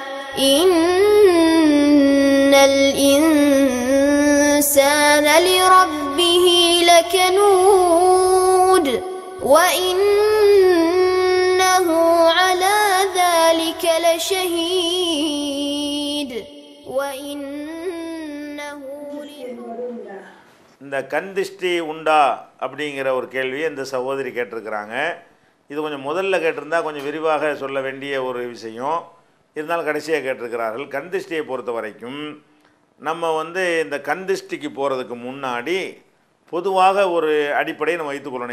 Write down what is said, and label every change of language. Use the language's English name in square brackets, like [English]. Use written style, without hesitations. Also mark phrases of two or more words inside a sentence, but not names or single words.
[Arabic] إن الإنسان لربه لكنود وإنه على ذلك لشهيد وإنه [Tamil] இந்த கண் திஷ்டி உண்டா அப்படிங்கிற ஒரு கேள்வியை இந்த சகோதரி கேட்டிருக்கிறாங்க. இது கொஞ்சம் முதல்ல கேட்டிருந்தா கொஞ்சம் விரிவாக சொல்ல வேண்டிய ஒரு விஷயம். இருந்தாலும் கடைசியாக கேட்டிருக்கிறார்கள். கண் திஷ்டியை பொறுத்த வரைக்கும் நம்ம இந்த கண் திஷ்டிக்கு போகிறதுக்கு முன்னாடி பொதுவாக ஒரு அடிப்படையை நம்ம வைத்துக்கொள்ளணும்.